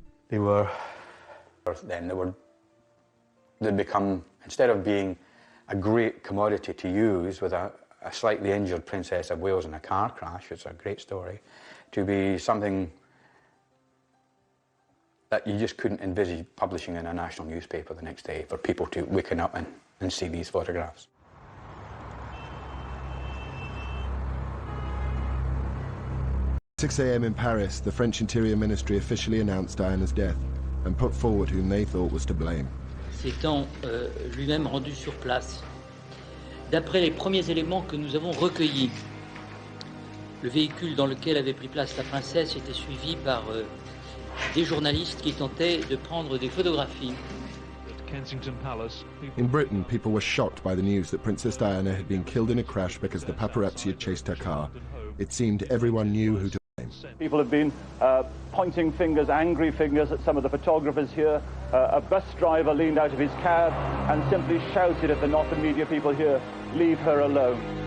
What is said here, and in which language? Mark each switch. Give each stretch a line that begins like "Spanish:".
English: They'd become, instead of being a great commodity to use with a slightly injured Princess of Wales in a car crash, it's a great story, to be something that you just couldn't envisage publishing in a national newspaper the next day for people to waken up and see these photographs. At 6 a.m. in Paris, the French Interior Ministry officially announced Diana's death and put forward whom they thought was to blame.
French: S'étant lui-même rendu sur place, d'après les premiers éléments que nous avons recueillis, le véhicule dans lequel avait pris place la princesse était suivi par des journalistes qui tentaient de prendre des photographies.
English: In Britain, people were shocked by the news that Princess Diana had been killed in a crash because the paparazzi had chased her car. It seemed everyone knew who to blame. People have been pointing fingers, angry fingers at some of the photographers here. A bus driver leaned out of his cab and simply shouted at the Northern media people here, "Leave her alone."